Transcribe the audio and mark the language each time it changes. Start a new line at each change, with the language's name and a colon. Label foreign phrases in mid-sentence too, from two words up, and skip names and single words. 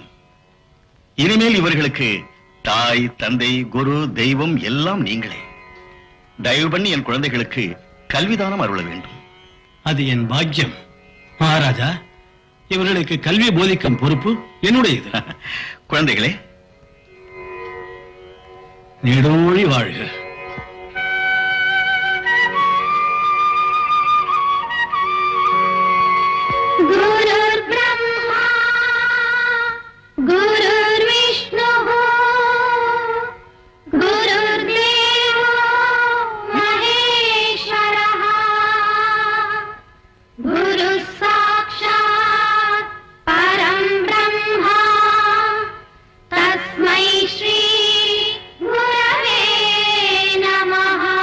Tamil: இனிமேல் இவர்களுக்கு தாய், தந்தை, குரு, தெய்வம் எல்லாம் நீங்களே. தயவு பண்ணி என் குழந்தைகளுக்கு கல்விதானம் அருள வேண்டும். அது என் பாக்கியம். மகாராஜா, இவர்களுக்கு கல்வி போதிக்கும் பொறுப்பு என்னுடையது. குழந்தைகளே, நீடோழி வாழ்க.
Sanskrit: गुरुर्ब्रह्मा गुरुर्विष्णुः गुरुर्देवो महेश्वरः गुरुः साक्षात् परं ब्रह्मा तस्मै श्री गुरवे नमः.